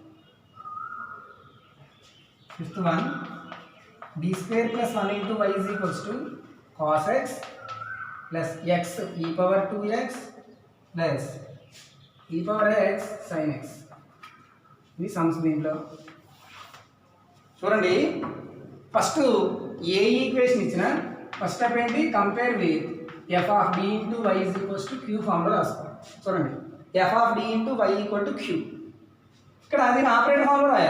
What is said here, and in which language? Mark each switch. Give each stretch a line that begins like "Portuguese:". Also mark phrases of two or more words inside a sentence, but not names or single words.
English: Fifth one, d² + 1 × y = cos x plus x e power 2x plus e power x sin x.
Telugu: ఇది సమ్స్. దీంట్లో చూడండి,
English: first a equation
Telugu: ఇచ్చిన
English: first step
Telugu: ఏంటి?
English: compare with
Telugu: f(d) × y = q ఫామ్లో రాసుకోవాలి. చూడండి, f(d) × y = q. ఇక్కడ దీని ఆపరేటర్ ఫామ్లో రాయాలి.